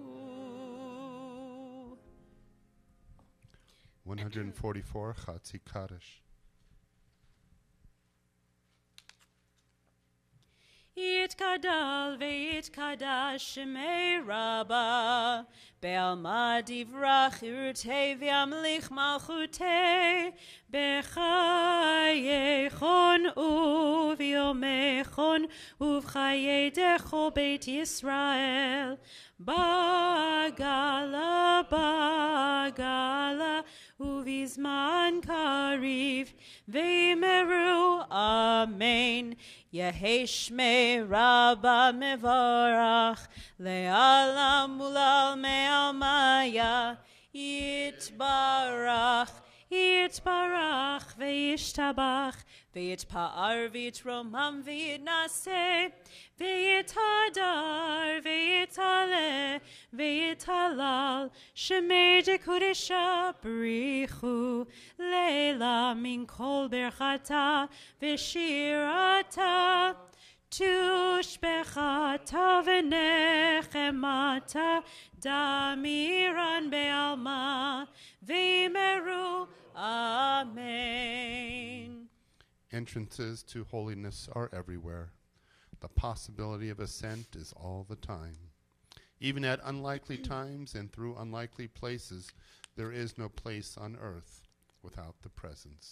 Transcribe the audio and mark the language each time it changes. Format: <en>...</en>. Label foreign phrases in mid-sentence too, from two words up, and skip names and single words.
<en>144 Chatzi Kaddish.</en> <arc>יתגדל ויתקדש שמה רבא בעלמא די ברא כרעותה וימליך מלכותה בחייכון וביומיכון ובחיי דכל בית ישראל, בעגלא בעגלא ובזמן קריב ואמרו אמן. יהא שמה רבא מברך לעלם ולעלמי עלמיא, Yitbarach, Yitbarach, וישתבח ויתפאר ויתרומם ויתנשא, ויתהדר ויתעלה ויתהלל שמה דקודשא בריך הוא לעלא מן כל ברכתא ושירתא תשבחתא ונחמתא דאמירן בעלמא ואמרו. Amen.</arc> <en>Entrances to holiness are everywhere. The possibility of ascent is all the time. Even at unlikely times and through unlikely places, there is no place on earth without the presence.</en>